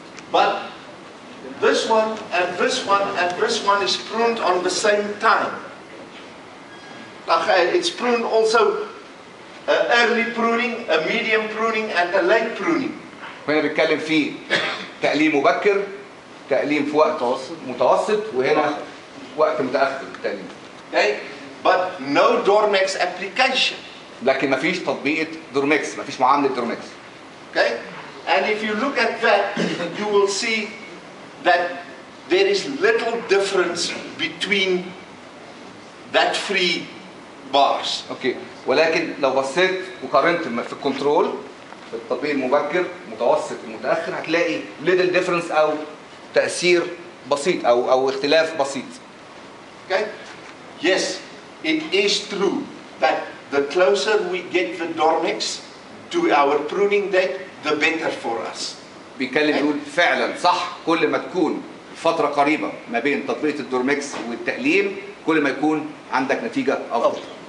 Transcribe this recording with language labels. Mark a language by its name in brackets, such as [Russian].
[English] But this one and this one and this one is pruned on the same time. It's pruned also early pruning, a medium pruning and a late pruning. [Arabic] هنا بيتكلم في تقليم مبكر، تقليم في وقت متوسط، وهنا وقت متأخر التقليم. [English] Okay? But no dormex application. [Arabic] لكن مفيش تطبيق دورمكس، مفيش معاملة دورمكس. [English] Okay? And if you look at that, you will see that there is little difference between that three bars. [Arabic] اوكي، ولكن لو بصيت وقارنت في الكنترول في التطبيق المبكر، المتوسط، المتأخر، هتلاقي [English] little difference [Arabic] أو تأثير بسيط أو اختلاف بسيط. [English] Okay? Yes, it is true that the closer we get the dormix to our pruning date, the better for us. [Arabic] بيتكلم يقول فعلا صح، كل ما تكون فترة قريبة ما بين تطبيق الدورمكس والتقليم كل ما يكون عندك نتيجة أفضل.